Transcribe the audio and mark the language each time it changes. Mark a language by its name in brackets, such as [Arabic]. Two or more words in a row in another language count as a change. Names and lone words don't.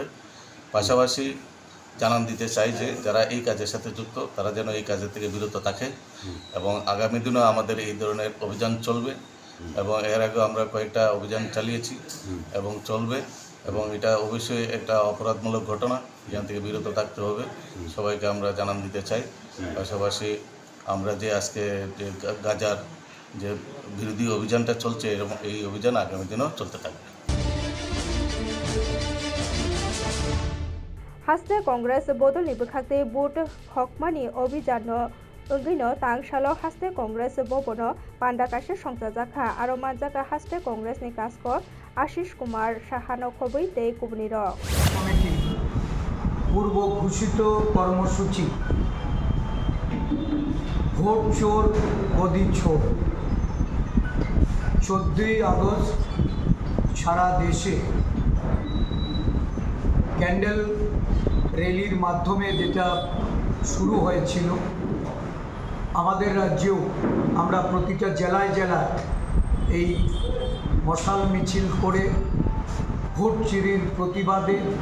[Bangla] পাশাপাশি জানান দিতে চাই যে যারা এই কাজের সাথে যুক্ত তারা যেন এই কাজের থেকে বিরত থাকে এবং আগামী দিনেও আমাদের এই ধরনের অভিযান চলবে এবং এর আগেও আমরা কয়েকটা অভিযান চালিয়েছি এবং চলবে এবং এটা অবশ্যই একটা অপরাধমূলক ঘটনা, এখান থেকে বিরত থাকতে হবে সবাইকে আমরা জানান দিতে চাই। পাশাপাশি আমরা যে আজকে যে গাঁজার যে বিরোধী অভিযানটা চলছে এরকম এই অভিযান আগামী দিনেও চলতে থাকবে। [Kok Borok] हास्ते कांग्रेस बदलनि बखाते बुट हकमानि अभियान अंगैनो तांसालो हास्ते कांग्रेस बबनो पांडाकाशे संजाजाखा आरो मानजाका हास्ते कांग्रेसनि कासको आशिष कुमार साहानो खबै ते कुबनिर [Bangla] কমিটি পূর্ব ঘোষিত কর্মসূচি ভোট চোর গদি চোর 14 আগস্ট সারা দেশে ক্যান্ডেল র্যালির মাধ্যমে যেটা শুরু হয়েছিল, আমাদের রাজ্যেও আমরা প্রতিটা জেলায় জেলায় এই মশাল মিছিল করে ভোট চুরির প্রতিবাদে